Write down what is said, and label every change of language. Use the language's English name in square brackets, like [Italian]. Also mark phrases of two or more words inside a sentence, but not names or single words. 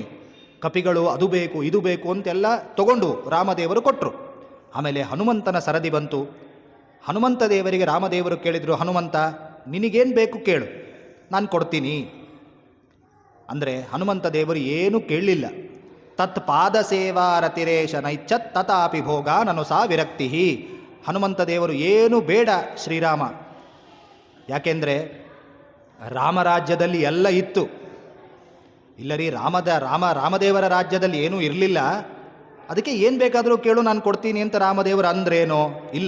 [Kannada] ಕಪಿಗಳು ಅದು ಬೇಕು ಇದು ಬೇಕು ಅಂತೆಲ್ಲ ತಗೊಂಡು ರಾಮದೇವರು ಕೊಟ್ಟರು. ಆಮೇಲೆ ಹನುಮಂತನ ಸರದಿ ಬಂತು. ಹನುಮಂತ ದೇವರಿಗೆ ರಾಮದೇವರು ಕೇಳಿದರು, ಹನುಮಂತ ನಿನಗೇನು ಬೇಕು ಕೇಳು, ನಾನು ಕೊಡ್ತೀನಿ. ಅಂದರೆ ಹನುಮಂತ ದೇವರು ಏನೂ ಕೇಳಲಿಲ್ಲ. [Sanskrit] ತತ್ ಪಾದ ಸೇವಾರತಿರೇಶ ನೈಚ್ಛತ್ ತಥಾಪಿ ಭೋಗ ನನು ಸಾ ವಿರಕ್ತಿ. [Kannada] ಹನುಮಂತ ದೇವರು ಏನು ಬೇಡ ಶ್ರೀರಾಮ. ಯಾಕೆಂದರೆ ರಾಮರಾಜ್ಯದಲ್ಲಿ ಎಲ್ಲ ಇತ್ತು. ಇಲ್ಲರಿ ರಾಮದೇವರ ರಾಜ್ಯದಲ್ಲಿ ಏನೂ ಇರಲಿಲ್ಲ. ಅದಕ್ಕೆ ಏನು ಬೇಕಾದರೂ ಕೇಳು ನಾನು ಕೊಡ್ತೀನಿ ಅಂತ ರಾಮದೇವರು ಅಂದ್ರೇನೋ ಇಲ್ಲ.